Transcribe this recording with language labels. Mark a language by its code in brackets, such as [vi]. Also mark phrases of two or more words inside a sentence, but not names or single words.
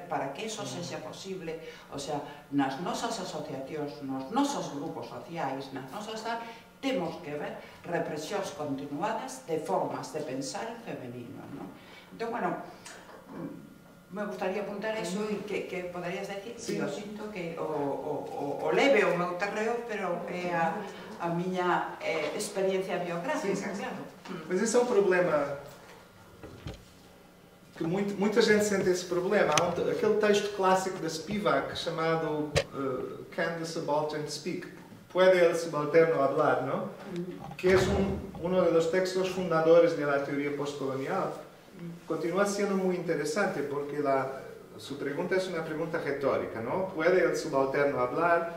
[gl] Para que eso sexa posible, [es] o sea, [gl] nas nosas asociacións, nos nosos grupos sociais, nas nosas temos que ver represións continuadas de formas de pensar femenino, non? Entón, bueno, me gustaría apuntar eso e que poderías decir, que eu sinto que o leve o meu terreo, pero é a miña experiencia biográfica, claro. [pt] Mas esse é um problema que muita gente sente esse problema. Há aquele texto clássico da Spivak chamado Can the Subaltern Speak? [es] ¿Puede el subalterno hablar? ¿No? Que es uno de los textos fundadores de la teoría postcolonial. Continúa siendo muy interesante porque su pregunta es una pregunta retórica, ¿no? ¿Puede el subalterno hablar?